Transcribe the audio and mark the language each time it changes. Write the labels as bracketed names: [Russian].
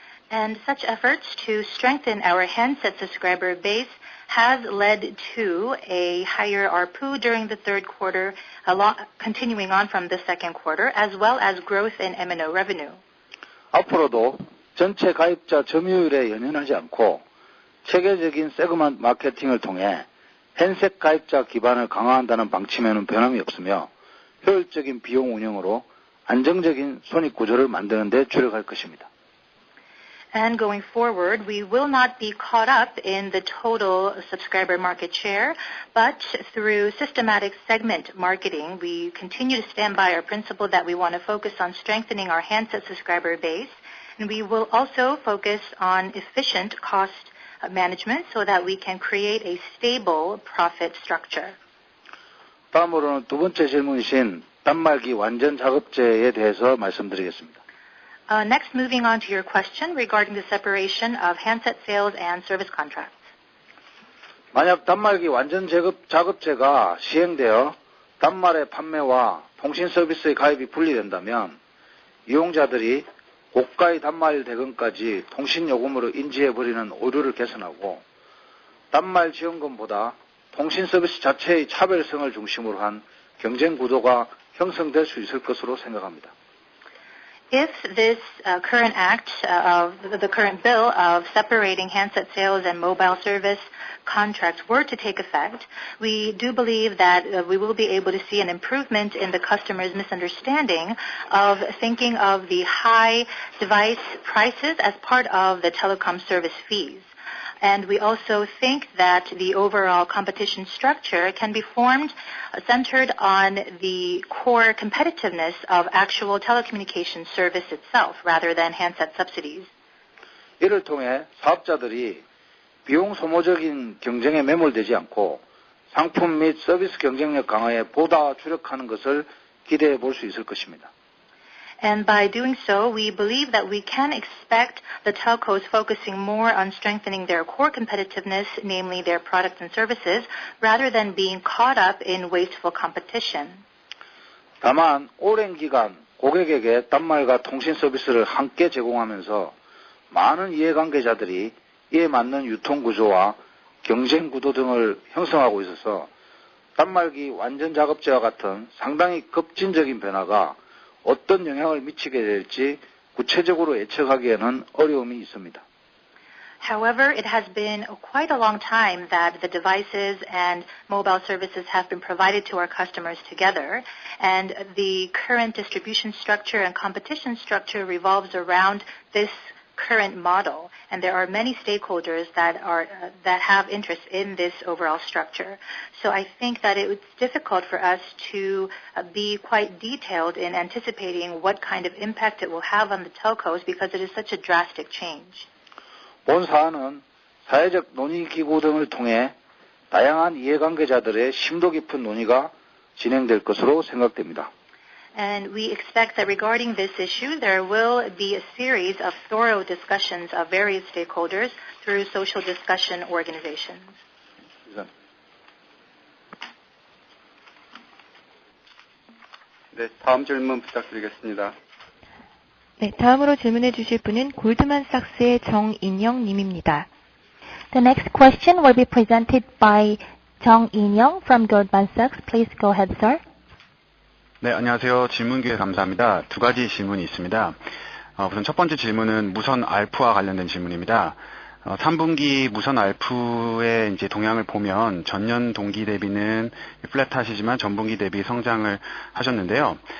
[English] And such efforts to strengthen our handset subscriber base has led to a higher ARPU during the third quarter, continuing on from the second quarter, as well as growth in M&O revenue. [Korean] 앞으로도 전체 가입자 점유율에 연연하지 않고 체계적인 세그먼트 마케팅을 통해 핸드셋 가입자 기반을 강화한다는 방침에는 변함이 없으며 효율적인 비용 운영으로 안정적인 손익 구조를 만드는 데 주력할 것입니다. [English] And going forward, we will not be caught up in the total subscriber market share, but through systematic segment marketing, we continue to stand by our principle that we want to focus on strengthening our handset subscriber base, and we will also focus on efficient cost management so that we can create a stable profit structure. [Korean] 다음으로는 두 번째 질문이신 단말기 완전 작업제에 대해서 말씀드리겠습니다. [English] Next, moving on to your question regarding the separation of handset sales and service contracts. [Korean] 만약 단말기 완전 자급제가 시행되어 단말의 판매와 통신 서비스의 가입이 분리된다면 이용자들이 고가의 단말 대금까지 통신 요금으로 인지해버리는 오류를 개선하고 단말 지원금보다 통신 서비스 자체의 차별성을 중심으로 한 경쟁 구도가 형성될 수 있을 것으로 생각합니다. [English] If this current act of the current bill of separating handset sales and mobile service contracts were to take effect, we do believe that we will be able to see an improvement in the customer's misunderstanding of thinking of the high device prices as part of the telecom service fees. And we also think that the overall competition structure can be formed centered on the core competitiveness of actual telecommunications service itself rather than handset subsidies. [Korean] 이를 통해 사업자들이 비용 소모적인 경쟁에 매몰되지 않고 상품 및 서비스 경쟁력 강화에 보다 주력하는 것을 기대해 볼 수 있을 것입니다. [English] And by doing so, we believe that we can expect the telcos focusing more on strengthening their core competitiveness, namely their products and services, rather than being caught up in wasteful competition. [Korean] 다만 오랜 기간 고객에게 단말과 통신 서비스를 함께 제공하면서 많은 이해관계자들이 이에 맞는 유통구조와 경쟁구도 등을 형성하고 있어서 단말기 완전 작업제와 같은 상당히 급진적인 변화가 어떤 영향을 미치게 될지 구체적으로 예측하기에는 어려움이 있습니다. [English] However, it has been quite a long time that the devices and mobile services have been provided to our customers together, and the current distribution structure and competition structure revolves around this current model, and there are many stakeholders that have interest in this overall structure. So I think that it's difficult for us to be quite detailed in anticipating what kind of impact it will have on the telcos because it is such a drastic change. [Korean] 본 사안은 사회적 논의기구 등을 통해 다양한 이해관계자들의 심도 깊은 논의가 진행될 것으로 생각됩니다. [English] And we expect that regarding this issue, there will be a series of thorough discussions of various stakeholders through social discussion organizations. [Korean] 네, 다음 질문 부탁드리겠습니다. 네, 다음으로 질문해 주실 분은 골드만삭스의 정인영 님입니다. [English] The next question will be presented by Jung In-young from Goldman Sachs. Please go ahead, sir. [Korean] 네, 안녕하세요. 질문 기회 감사합니다. 두 가지 질문이 있습니다. 우선 첫 번째 질문은 무선 ARPU와 관련된 질문입니다. 3분기 무선 ARPU의 이제 동향을 보면 전년 동기 대비는 플랫하시지만 전분기 대비 성장을 하셨는데요.